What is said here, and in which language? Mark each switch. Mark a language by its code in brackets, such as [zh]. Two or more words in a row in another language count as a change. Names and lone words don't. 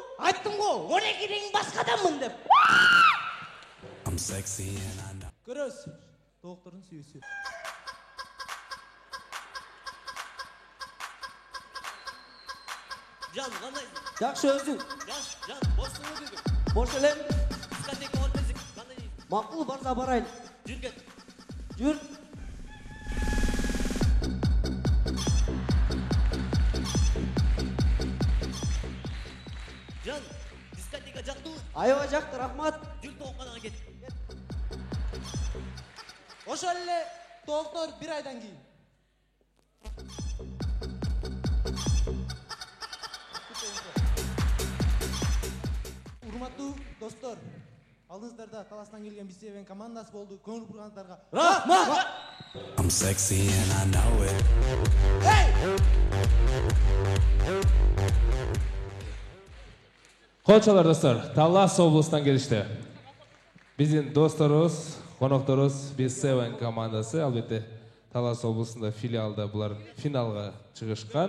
[ky] Айттым го, 12-ден башкаданмын деп. Көрөсүз, доктордун сүйүүсү. Жан, кандай? Жакшы өзүң. Жан, бош элем. Бош элем. Дискотека болуп келсек, кандай дейсиң? Макул барса барайын. Жүр кет. Жүр. Жан, дискотека жактуу? Аябай жакты, рахмат. Жүр тоокканага кет. Ошол эле доктор бир айдан кийин. Урматтуу достор, алдыңыздарда Таластан келген B7 командасы болду. Көңүл бургандарга рахмат. [en] I'm sexy and I know it. [ky] Колчолор достор, Талас облусунан келишти. Биздин досторубуз, конокторубуз B7 командасы, албетте Талас облусунда филиалда булар финалга чыгышкан.